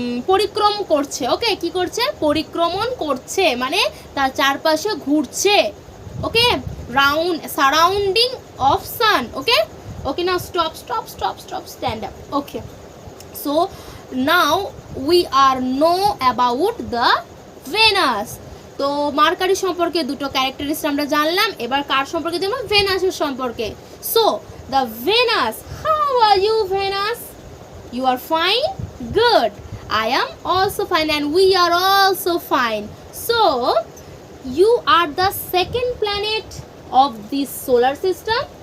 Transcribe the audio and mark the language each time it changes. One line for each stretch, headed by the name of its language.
Bangla: পরিক্রম করছে। ওকে, কি করছে? পরিক্রমণ করছে, মানে তার চারপাশে ঘুরছে।
English: Okay, surrounding of sun. Okay, now stop, stand up. Okay, so now we are know about the Venus.
Bangla: তো মার্কারি সম্পর্কে দুটো ক্যারেক্টারিস্টিক আমরা জানলাম, এবার কার সম্পর্কে জানবো? ভেনাসের সম্পর্কে।
English: So the Venus, how are you Venus? You are fine? Good. I am also fine and we are also fine. So you are the second planet of this solar system?